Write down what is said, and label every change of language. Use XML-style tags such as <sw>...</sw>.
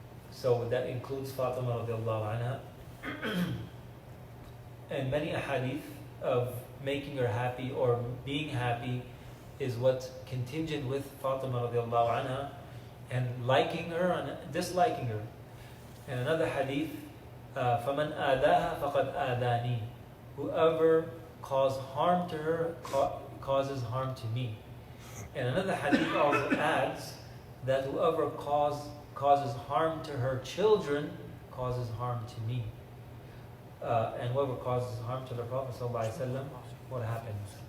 <en>So that includes Fatima radiallahu anha. And many ahadith of making her happy or being happy is what contingent with Fatima radiallahu anha, and liking her and disliking her. And another hadith,</en> <ar>فَمَنْ آذَاهَا فَقَدْ آذَانِي.</ar> <en>Whoever caused harm to her causes harm to me. And another hadith also adds that whoever causes harm to her children causes harm to me. And whoever causes harm to the Prophet ﷺ, what happens?</en>